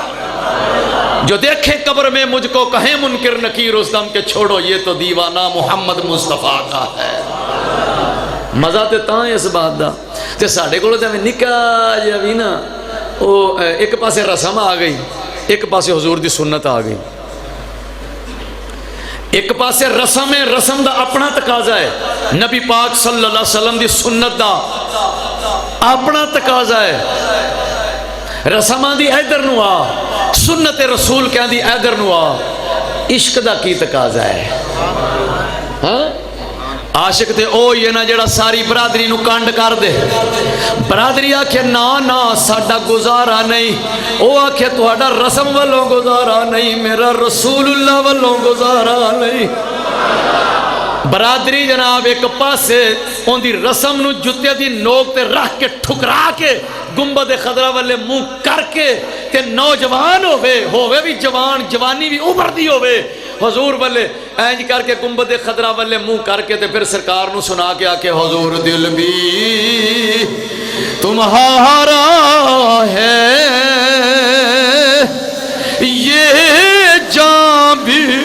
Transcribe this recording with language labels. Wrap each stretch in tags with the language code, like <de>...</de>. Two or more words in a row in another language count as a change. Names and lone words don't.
<ur>جو دیکھے قبر میں مجھ کو کہیں منکر نکیر رستم کہ چھوڑو یہ تو دیوانہ محمد مصطفیٰ کا ہے۔</ur> <pa>مزہ تے تاں اس بات دا تے ساڈے کول تے نکا جا بھی نا او ایک پاسے رسم آ گئی، ایک پاسے حضور دی سنت آ گئی، ایک پاسے رسم ہے، رسم دا اپنا تقاضا ہے، نبی پاک صلی اللہ علیہ وسلم دی سنت دا اپنا تقاضا ہے، رسماں دی ادھر نو آ، سنت رسول کہاں دی ادھر نو آ، عشق دا کی تقاضا ہے۔ ہاں عاشق تے او یہ نا جڑا ساری برادری نو کانڈ کر دے، برادری آکھے نا نا ساڈا گزارا نہیں، او آکھے تہاڈا رسم والوں گزارا نہیں، میرا رسول اللہ والوں گزارا نہیں۔ برادری جناب ایک پاسے ان دی رسم نو جتے دی نوک تے رکھ کے ٹھکرا کے گنبد خضرا والے منہ کر کے تے نوجوان ہوئے بھی جوان، جوانی بھی ابھر دی ہوئے حضور والے اینج کر کے گنبد خضرا والے منہ کر کے تے پھر سرکار نو سنا کے آکے حضور</pa> <ur>دل بھی تمہارا ہے یہ جان بھی</ur>